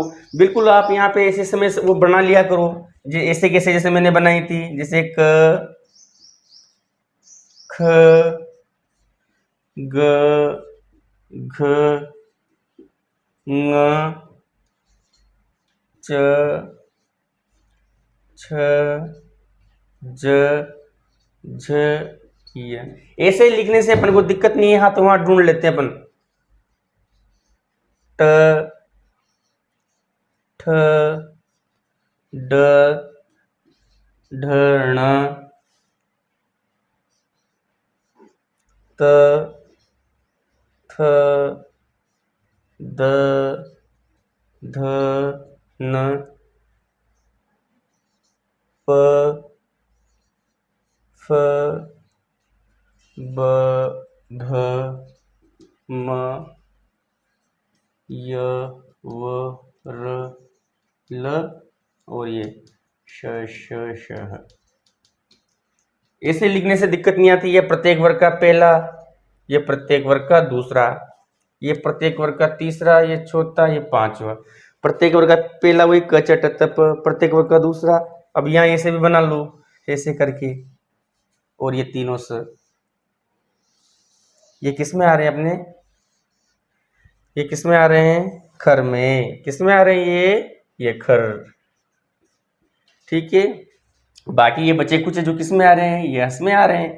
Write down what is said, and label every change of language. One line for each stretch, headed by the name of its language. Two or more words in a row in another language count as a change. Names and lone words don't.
Hindi: बिल्कुल आप यहाँ पे ऐसे समय वो बना लिया करो, ऐसे कैसे जैसे मैंने बनाई थी, जैसे क ख ग घ ङ च छ ज झ य। ऐसे लिखने से अपन को दिक्कत नहीं है, हाथ वहां ढूंढ लेते हैं अपन। ट ठ ड ढ ण त थ द ध न प फ ब भ म य व र ल और ये श श श। ऐसे लिखने से दिक्कत नहीं आती। ये प्रत्येक वर्ग का पहला, ये प्रत्येक वर्ग का दूसरा, ये प्रत्येक वर्ग का तीसरा, ये चौथा, ये पांचवा। प्रत्येक वर्ग का पहला वही क च ट त प, प्रत्येक वर्ग का दूसरा। अब यहाँ ऐसे भी बना लो ऐसे करके, और ये तीनों से ये किस में आ रहे हैं अपने, ये किस में आ रहे हैं, खर में। किस में आ रहे हैं ये खर। ठीक है, बाकी ये बचे कुछ जो किस में आ रहे हैं, ये हस में आ रहे हैं।